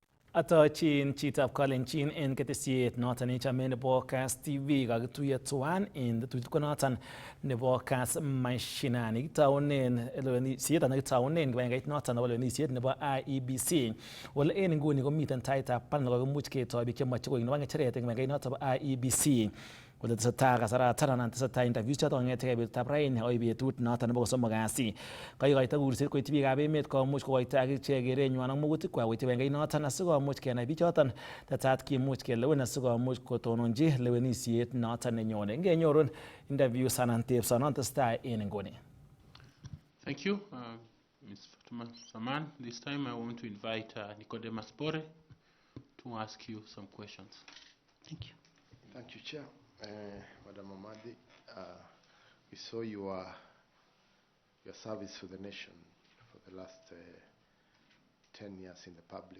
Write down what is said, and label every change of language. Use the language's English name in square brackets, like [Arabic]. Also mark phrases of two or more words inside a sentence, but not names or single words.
[Kalenjin] Atochin chitab Kalenjin en ketesiet noton nechame nebo Kass TV kakituiyo tuwan en tuiyet konoton nebo Kass Mashinani kitaunen lewenisiet anan kitaunen kibagengeit noton nebo lewenisiet nebo IEBC ole en nguni komiten taitab panel kokimuch ketoi biik chemoche koik nebo ng'echeret en kibagengeit noton bo IEBC kole tesetai kasaratan anan tesetai interviews choton kong'etegei betutab raini akoi betut noton nebo kosomok kasi. Kakikoito kurset koityi biikab emet komuch kokoito akichek kerenywan ak mokutikwak koityi kibagengeit noton asikomuch kenai bichoton tetat kimuch kelewen asikomuch kotononji lewenisiet noton nenyone. Ngenyorun interviews anan tebsonon tesetai en nguni. [English] Thank you, Ms. Fatuma Saman. This time I want to invite Nicodemus Bore to ask you some questions. Thank you. Thank you, Chair. Madam Amadi, we saw your service to the nation for the last 10 years in the public.